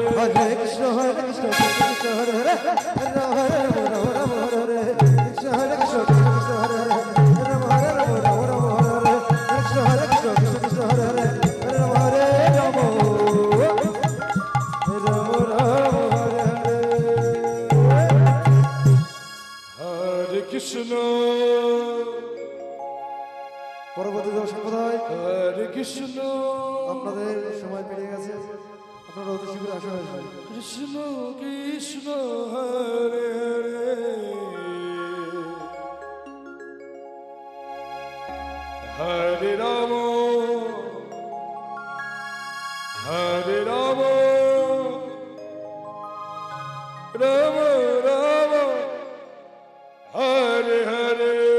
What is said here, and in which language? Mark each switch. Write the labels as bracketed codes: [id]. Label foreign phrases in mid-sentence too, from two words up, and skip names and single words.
[sa] हरे कृष्ण कृष्ण कृष्ण हरे हरे राम हरे राम हरे हरे कृष्ण कृष्ण कृष्ण हरे हरे राम हरे राम हरे हरे कृष्ण कृष्ण कृष्ण हरे हरे राम हरे राम हरे कृष्ण [bn] পরবর্তী দল সম্প্রদায় [sa] हरे कृष्ण [bn] আপনাদের সময় পেরিয়ে গেছে আপনারা অতি শীঘ্র আসা হয়েছে [sa] कृष्ण कृष्ण हरे हरे हरे राम हरे राम राम राम हरे हरे